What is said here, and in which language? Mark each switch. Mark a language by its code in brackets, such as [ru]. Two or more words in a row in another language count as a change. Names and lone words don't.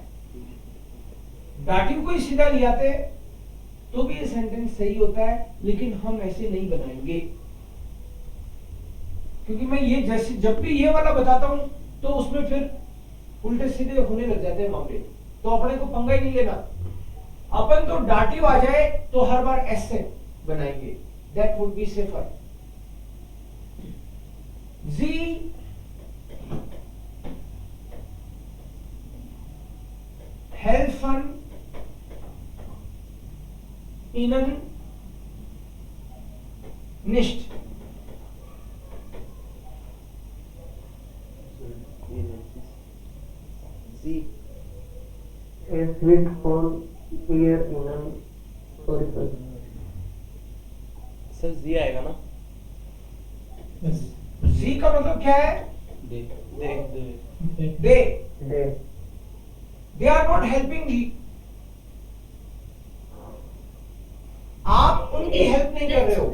[hi] डाटिव को ही सीधा ले आते तो भी ये सेंटेंस सही होता है, लेकिन हम ऐसे नहीं बनाएंगे, क्योंकि मैं ये जैसे जब भी ये वाला बताता हूं तो उसमें फिर उल्टे सीधे होने लग जाते हैं मामले। तो अपने को पंगा ही नहीं लेना, अपन तो डाटिव आ जाए तो हर बार एस से बनाएंगे, [en] that would be safer. [de] जी helfen ihnen nicht. Sie. Es wird von ihr ihnen, sorry. [hi] सर जी आएगा ना? जी का मतलब क्या है? दे [en] they are not helping you, [hi] आप उनकी हेल्प नहीं कर रहे हो।